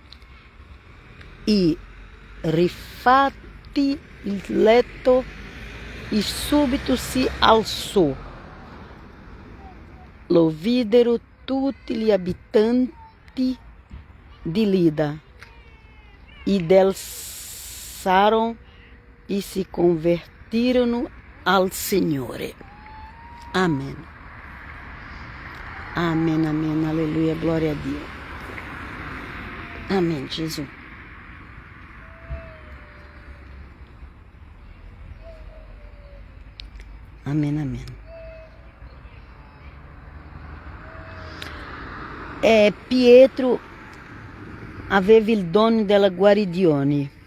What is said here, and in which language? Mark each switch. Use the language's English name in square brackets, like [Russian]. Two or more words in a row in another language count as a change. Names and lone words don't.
[Italian] E rifatti il letto e subito si alzò. Lo videro tutti gli abitanti di Lida e delsarono e si convertirono al Signore. Amen. [Portuguese] Amen, amen, aleluia, glória a Dio. Amém, Jesus. [Italian] Amen, amen. Pietro aveva il dono della guarigione.